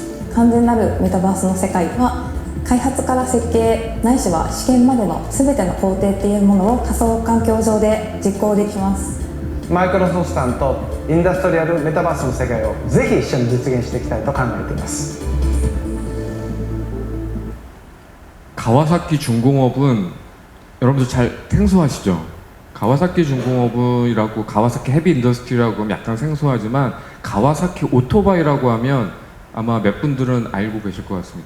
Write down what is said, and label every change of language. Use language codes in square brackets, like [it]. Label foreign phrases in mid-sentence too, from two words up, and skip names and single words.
[ja] 完全なるメタバースの世界は開発から設計ないしは試験までの全ての工程っていうものを仮想環境上で実行できます。マイクロソフトさんとインダストリアルメタバースの世界をぜひ一緒に実現していきたいと考えています。 [ko] 가와사키 중공업은 여러분들 잘 생소하시죠? 가와사키 중공업이라고 가와사키 헤비 인더스트리라고 하면 약간 생소하지만 가와사키 오토바이라고 하면 아마 몇 분들은 알고 계실 것 같습니다.